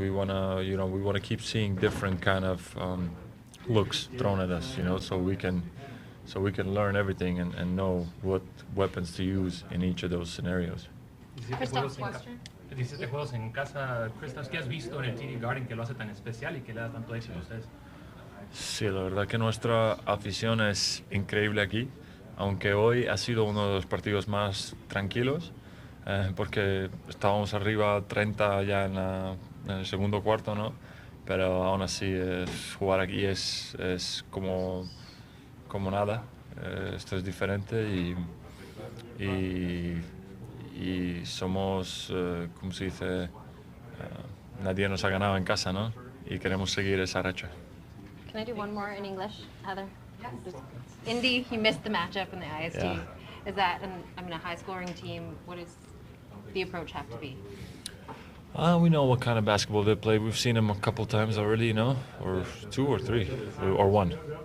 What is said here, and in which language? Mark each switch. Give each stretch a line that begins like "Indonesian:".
English: We wanna keep seeing different kind of looks thrown at us, so we can learn everything and know what weapons to use in each of those scenarios. Kristaps, question?
Spanish: 17 juegos en casa, Kristaps, ¿qué has visto en el TD Garden que lo hace tan especial y que le da tanto éxito a ustedes? Sí, la verdad que nuestra afición es increíble aquí, aunque hoy ha sido uno de los partidos más tranquilos. Porque estábamos arriba 30 ya en el segundo cuarto, ¿no? Pero aún así jugar aquí es como nada. Esto es diferente y y somos, ¿cómo se dice? Nadie nos ha ganado en casa, ¿no? Y queremos seguir esa racha.
English: Can I do one more in English, Heather? Just- Indy, you missed the matchup in the IST. Yeah. Is that, a high-scoring team? What does the approach have to be? We know what kind of basketball they play. We've seen them a couple times already, or 2 or 3, or 1.